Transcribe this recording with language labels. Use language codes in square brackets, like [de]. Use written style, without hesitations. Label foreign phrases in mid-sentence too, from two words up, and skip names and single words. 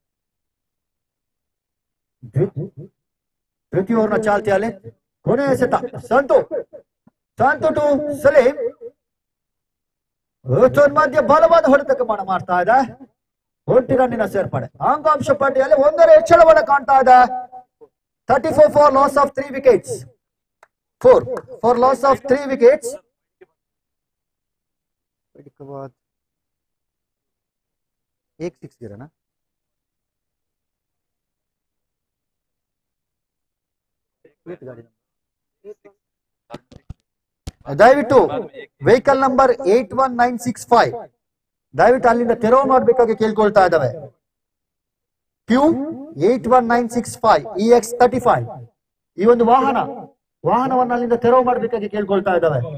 [kn] ತೃತೀಯ ಓವರ್ನ ಚಾಲ್ತಿಯಲ್ಲಿ ಕೊನೆಯ ಎಸೆತ ಸಂತು ಟು ಸಲೀಂ. ಮಧ್ಯ ಬಲವಾದ ಹೊಡೆತಕ್ಕೆ ಮಾಡ್ತಾ ಇದೆ. 1 ರನ್ನಿನ ಸೇರ್ಪಡೆ. ಅಂಕಾಂಶ ಪಟ್ಟಿಯಲ್ಲಿ 1 ಹೆಚ್ಚಳವನ್ನು ಕಾಣ್ತಾ ಇದೆ. [en] 34 for loss of 3 wickets. 4 for loss of 3 wickets. [hi] के बाद 1 6 गिरा ना. [kn] ದಯವಿಟ್ಟು [en] vehicle number [kn] 81965 ದಯವಿಟ್ಟು ಅಲ್ಲಿಂದ ತೆರವು ಮಾಡಬೇಕಾಗಿ ಕೇಳ್ಕೊಳ್ತಾ ಇದ್ದಾವೆ. ಕ್ಯೂ 81965 EX35 ಈ ಒಂದು ವಾಹನವನ್ನು ಅಲ್ಲಿಂದ ತೆರವು ಮಾಡಬೇಕಾಗಿ ಕೇಳ್ಕೊಳ್ತಾ ಇದ್ದಾವೆ.